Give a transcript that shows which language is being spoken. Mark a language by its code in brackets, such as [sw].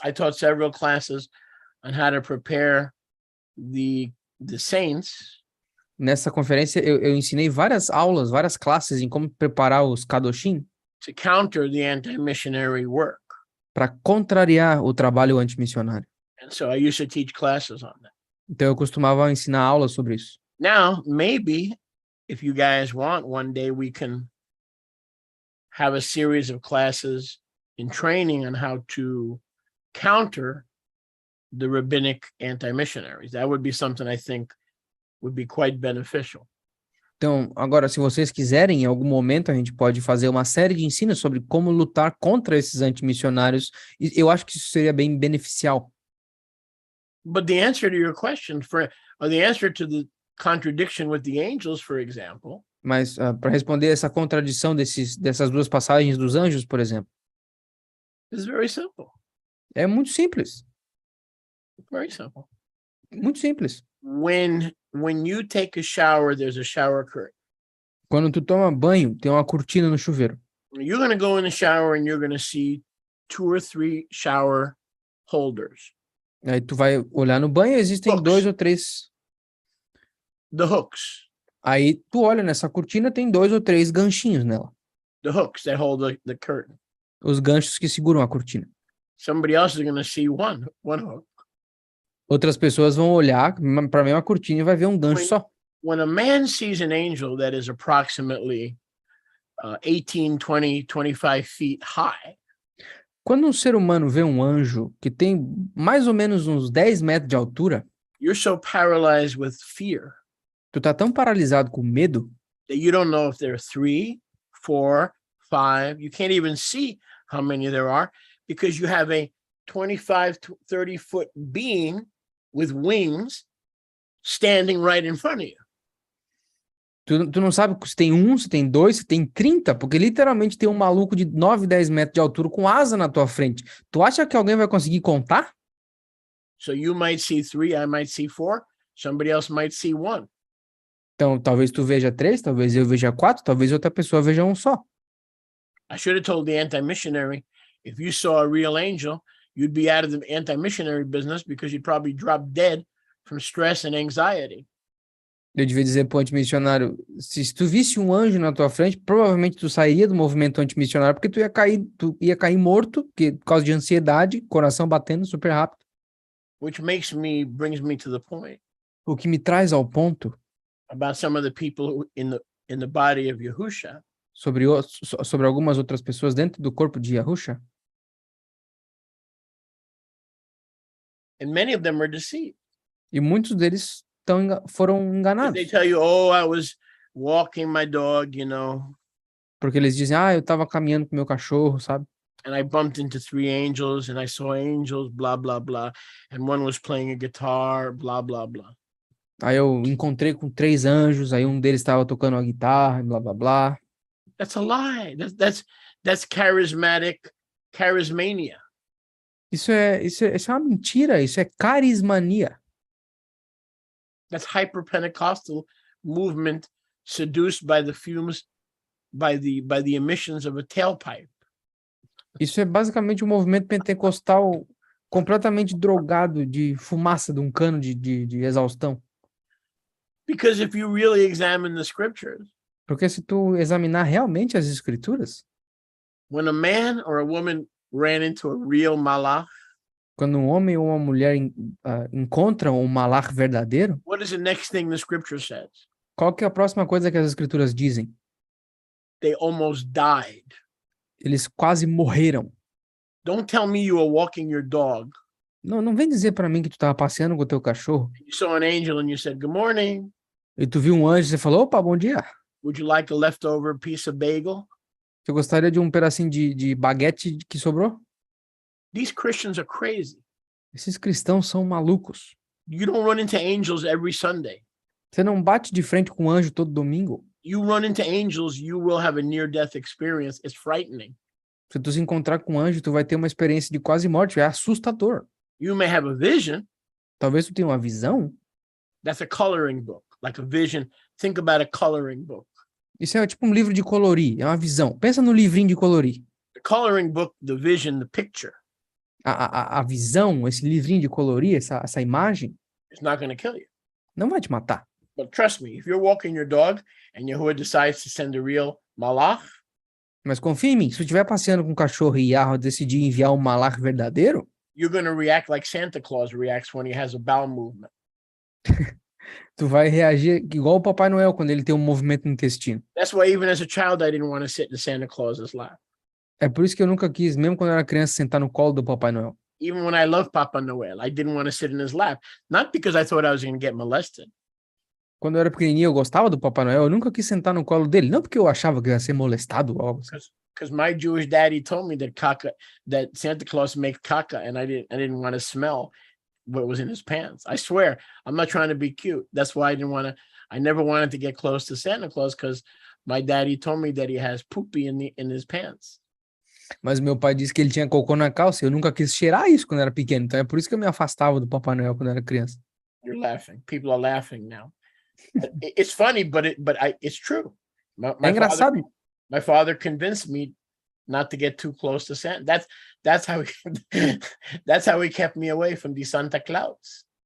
[en] I taught several classes on how to prepare the saints. [pt] Nessa conferência, eu ensinei várias aulas, várias classes em como preparar os Chodashim [en] to counter the anti-missionary work. [pt] para contrariar o trabalho antimissionário. [en] And so I used to teach classes on that. [pt] Então, eu costumava ensinar aulas sobre isso. [en] Now, maybe if you guys want, one day we can have a series of classes in training on how to counter the rabbinic anti-missionaries. That would be something I think would be quite beneficial. [pt] Então, agora, se vocês quiserem, em algum momento a gente pode fazer uma série de ensinos sobre como lutar contra esses antimissionários. E eu acho que isso seria bem beneficial. [en] But the answer to your question, or the answer to the contradiction with the angels, for example, [pt] Mas para responder essa contradição dessas duas passagens dos anjos, por exemplo, [en] is very simple. [pt] é muito simples. [en] Very simple. [pt] Muito simples. [en] When you take a shower, there's a shower curtain. [pt] Quando tu toma banho, tem uma cortina no chuveiro. [en] You're going to go in the shower and you're going to see 2 or 3 shower holders. [pt] Aí tu vai olhar no banho, existem [en] Hooks. [pt] 2 ou 3. [en] The hooks. [pt] Aí tu olha nessa cortina, tem 2 ou 3 ganchinhos nela. [en] The hooks that hold the curtain. [pt] Os ganchos que seguram a cortina. [en] Somebody else is going to see one hook. [pt] Outras pessoas vão olhar para a mesma cortina e vai ver um gancho só. [en] When a man sees an angel that is approximately 18, 20, 25 feet high, [pt] Quando um ser humano vê um anjo que tem mais ou menos uns 10 metros de altura, [en] you're so paralyzed with fear [pt] tu tá tão paralisado com medo [en] that you don't know if there are 3, 4, 5. You can't even see how many there are because you have a 25 to 30 foot being with wings standing right in front of you. [pt] Tu não sabe se tem 1, se tem 2, se tem 30, porque literalmente tem um maluco de 9, 10 metros de altura com asa na tua frente. Tu acha que alguém vai conseguir contar? [en] So you might see 3, I might see 4, somebody else might see 1. [pt] Então, talvez tu veja 3, talvez eu veja 4, talvez outra pessoa veja um só. [en] I should have told the anti-missionary, if you saw a real angel, you'd be out of the anti-missionary business because you'd probably drop dead from stress and anxiety. [pt] Eu devia dizer pro antimissionário, se tu visse um anjo na tua frente, provavelmente tu sairia do movimento antimissionário, porque tu ia cair morto, por causa de ansiedade, coração batendo super rápido. [en] Which brings me to the point [pt] O que me traz ao ponto [en] about some of the people in the body of Yahusha. [pt] sobre algumas outras pessoas dentro do corpo de Yahusha, [en] And many of them were deceived. [pt] e muitos deles foram enganados. [en] They tell you, oh, I was walking my dog, [pt] Porque eles dizem, eu estava caminhando com meu cachorro, sabe? [en] and I bumped into 3 angels and I saw angels, blah, blah, blah. And one was playing a guitar, blah, blah, blah. [pt] Aí eu encontrei com 3 anjos, aí um deles estava tocando uma guitarra, blá, blá, blá. [en] That's a lie. That's charismania. [pt] Isso é uma mentira, isso é carismania. [en] That's hyper-Pentecostal movement seduced by the fumes, by the emissions of a tailpipe. [pt] Isso é basicamente um movimento pentecostal completamente drogado de fumaça de um cano de exaustão. [en] Because if you really examine the scriptures, [pt] Porque se tu examinar realmente as escrituras, [en] when a man or a woman ran into a real malach, [pt] quando um homem ou uma mulher encontram um malach verdadeiro, [en] what is the next thing the scripture says? [pt] qual que é a próxima coisa que as escrituras dizem? [en] They almost died. [pt] Eles quase morreram. [en] Don't tell me you were walking your dog. [pt] Não vem dizer para mim que tu estava passeando com o teu cachorro [en] You saw an angel and you said, good morning. [pt] e tu viu um anjo e você falou, opa, bom dia. [en] Would you like a leftover piece of bagel? [pt] Você gostaria de um pedacinho de baguete que sobrou? [en] These Christians are crazy. [pt] Esses cristãos são malucos. [en] You don't run into angels every Sunday. [pt] Você não bate de frente com um anjo todo domingo. [en] You run into angels, you will have a near-death experience. It's frightening. [pt] Se tu se encontrar com um anjo, tu vai ter uma experiência de quase morte. É assustador. [en] You may have a vision. [pt] Talvez tu tenha uma visão. [en] That's a coloring book, like a vision. Think about a coloring book. [pt] Isso é tipo um livro de colorir. É uma visão. Pensa no livrinho de colorir. [en] The coloring book, the vision, the picture, [pt] A visão, esse livrinho de colorir, essa imagem, [en] is not going to kill you. [pt] não vai te matar. [en] But trust me, if you're walking your dog and Yahuwah decides to send a real malach, [pt] Mas confia em mim, se tu estiver passeando com um cachorro e Yahweh decidir enviar um malach verdadeiro, [en] you're going to react like Santa Claus reacts when he has a bowel movement. [pt] Tu vai reagir igual o Papai Noel quando ele tem um movimento no intestino. [en] That's why even as a child, I didn't want to sit in Santa Claus's lap. [pt] É por isso que eu nunca quis, mesmo quando eu era criança, sentar no colo do Papai Noel. [en] Even when I loved Papa Noel, I didn't want to sit in his lap. Not because I thought I was going to get molested. [pt] Quando eu era pequenininho, eu gostava do Papai Noel, eu nunca quis sentar no colo dele. Não porque eu achava que eu ia ser molestado ou algo assim. [en] Because my Jewish daddy told me that Santa Claus makes caca, and I didn't want to smell what was in his pants. I swear, I'm not trying to be cute. That's why I never wanted to get close to Santa Claus, because my daddy told me that he has poopy in his pants. [pt] Mas meu pai disse que ele tinha cocô na calça e eu nunca quis cheirar isso quando era pequeno. Então é por isso que eu me afastava do Papai Noel quando era criança. [en] You're laughing. People are laughing now. It's funny, but it's true. [pt] É engraçado. [en] My father convinced me not to get too close to Santa. That's how he kept me away from the Santa Claus.